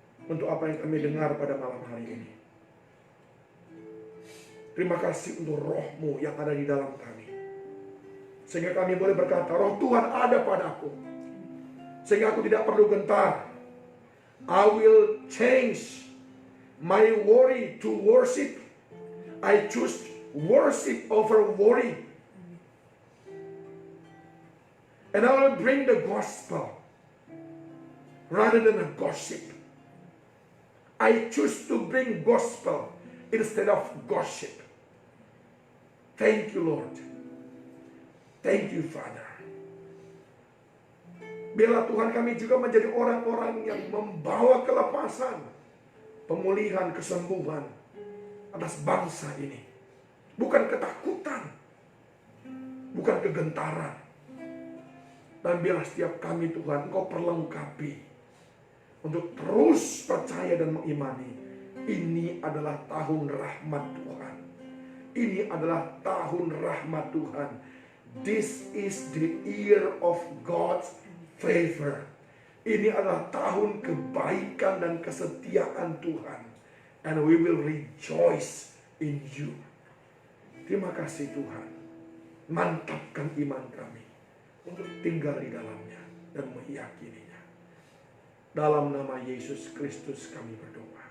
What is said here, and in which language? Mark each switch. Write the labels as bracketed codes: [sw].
[id] Untuk apa yang kami dengar pada malam hari ini. Terima kasih untuk roh-Mu yang ada di dalam kami. Sehingga kami boleh berkata, roh Tuhan ada padaku. Sehingga aku tidak perlu gentar. [en] I will change my worry to worship. I choose worship over worry. And I will bring the gospel rather than a gossip. I choose to bring gospel instead of gossip. Thank you, Lord. Thank you, Father. [id] Biarlah Tuhan kami juga menjadi orang-orang yang membawa kelepasan, pemulihan, kesembuhan atas bangsa ini. Bukan ketakutan, bukan kegentaran. Dan biarlah setiap kami Tuhan, Engkau perlengkapi untuk terus percaya dan mengimani. Ini adalah tahun rahmat Tuhan. Ini adalah tahun rahmat Tuhan. [en] This is the year of God's favor. [id] Ini adalah tahun kebaikan dan kesetiaan Tuhan. [en] And we will rejoice in you. [id] Terima kasih Tuhan. Mantapkan iman kami untuk tinggal di dalamnya dan meyakininya. Dalam nama Yesus Kristus kami berdoa.